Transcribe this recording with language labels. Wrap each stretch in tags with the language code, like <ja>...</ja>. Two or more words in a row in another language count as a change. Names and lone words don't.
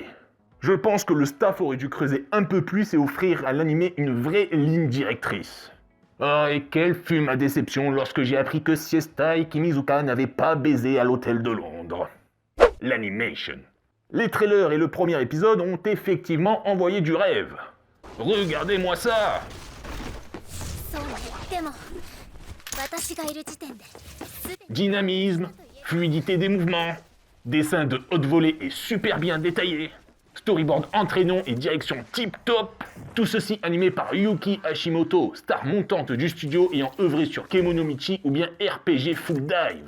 <fr>Je pense que le staff aurait dû creuser un peu plus et offrir à l'anime une vraie ligne directrice. Oh, et quelle fut ma déception lorsque j'ai appris que Siesta et Kimizuka n'avaient pas baisé à l'hôtel de Londres. L'animation. Les trailers et le premier épisode ont effectivement envoyé du rêve. Regardez-moi ça!</fr> <ja>そうでも私がいる時点で全て</ja> <fr>Dynamisme, fluidité des mouvements, dessin de haute volée et super bien détaillé, storyboard entraînant et direction tip-top, tout ceci animé par Yuki Hashimoto, star montante du studio ayant œuvré sur Kemonomichi ou bien RPG Full Dive.</fr>